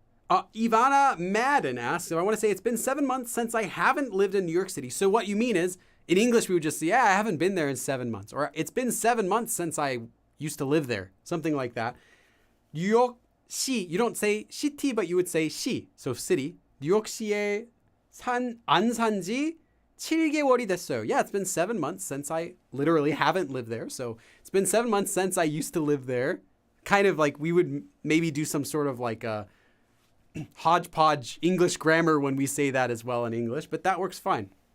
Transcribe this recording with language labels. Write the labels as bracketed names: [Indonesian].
[English] Ivana Madden asks, so I want to say it's been 7 months since I haven't lived in New York City. So what you mean is, in English, we would just say, yeah, I haven't been there in 7 months. Or it's been 7 months since I used to live there. Something like that. 뉴욕 시, you don't say city, but you would say 시. So city. [Korean] 뉴욕시에 안 산지 7개월이 됐어요. [English] Yeah, it's been 7 months since I literally haven't lived there. So it's been 7 months since I used to live there. Kind of like we would maybe do some sort of like a hodgepodge English grammar when we say that as well in English, but that works fine.